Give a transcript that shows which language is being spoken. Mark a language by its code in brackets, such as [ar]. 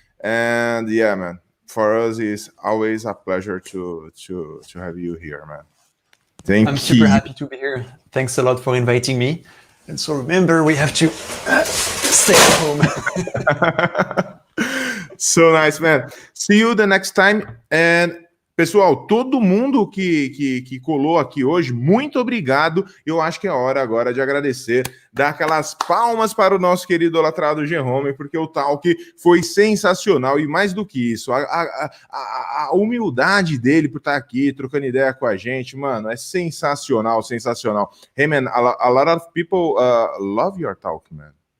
[en] And yeah, man, for us it's always a pleasure to have you here, man. Thank you. I'm super happy to be here. Thanks a lot for inviting me. And so remember, we have to stay at home. So nice, man. See you the next time. [pt] And pessoal, todo mundo que colou aqui hoje, muito obrigado. Eu acho que é hora agora de agradecer, dar aquelas palmas para o nosso querido idolatrado Jérôme, porque o talk foi sensacional e mais do que isso, a humildade dele por estar aqui, trocando ideia com a gente, mano, é sensacional. [en] Hey, man, a lot of people love your talk, man.